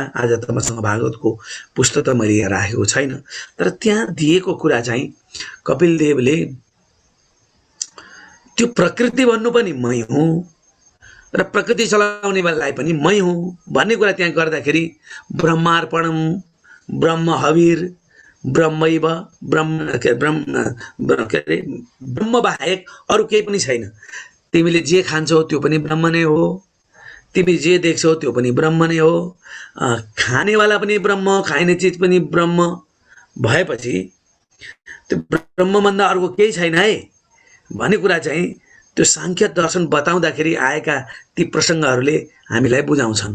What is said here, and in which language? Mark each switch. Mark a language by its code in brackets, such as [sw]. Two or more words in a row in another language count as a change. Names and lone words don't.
[ne] आज त मसँग भागवतको पुस्तक त मैले यहाँ राखेको छैन, तर त्यहाँ दिएको कुरा चाहिँ कपिल देवले त्यो प्रकृति भन्नु पनि मै हुँ र प्रकृति चलाउनेलाई पनि मै हुँ भन्ने कुरा त्यहाँ गर्दाखेरि, [sa] ब्रह्मार्पणम ब्रह्म हविर ब्रह्मैव [ne] ब्रह्म बाहेक अरू केही पनि छैन। तिमीले जे खान्छौ त्यो पनि ब्रह्म नै हो, तिमी जे देख्छौ त्यो पनि ब्रह्म नै हो, खानेवाला पनि ब्रह्म, खाइने चिज पनि ब्रह्म भएपछि त्यो ब्रह्मभन्दा अर्को केही छैन है भन्ने कुरा चाहिँ त्यो सांख्य दर्शन बताउँदाखेरि आएका ती प्रसङ्गहरूले हामीलाई बुझाउँछन्।